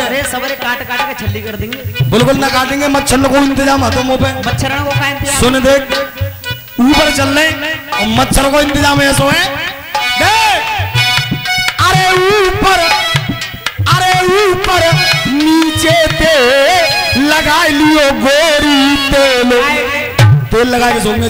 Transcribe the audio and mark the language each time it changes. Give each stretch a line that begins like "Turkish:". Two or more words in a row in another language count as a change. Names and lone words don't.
Braj: अरे सबरे काट के छल्ली कर देंगे। बिल्कुल ना काटेंगे, मच्छर को इंतजाम है तो मुंह पे। मच्छर को का इंतजाम? सुन देख, ऊपर चलने और मच्छर को इंतजाम ऐसो है। अरे ऊपर नीचे ते लगा लियो गोरी तेल लगा के सोंगे।